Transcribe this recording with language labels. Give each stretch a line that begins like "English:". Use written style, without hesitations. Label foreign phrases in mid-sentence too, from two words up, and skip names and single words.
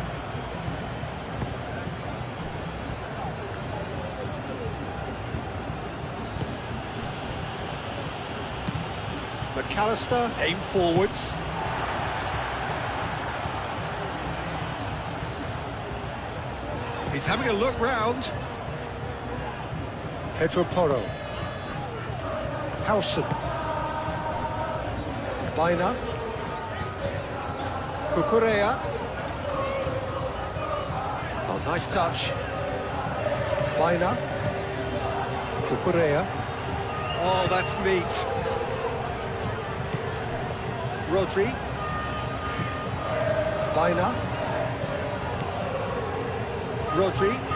English: McAllister, aim forwards. He's having a look round. Pedro Porro. Howson. Baina. Cucurella. Oh, nice touch. Baina. Cucurella. Oh, that's neat. Rodri. Baina. Rodri.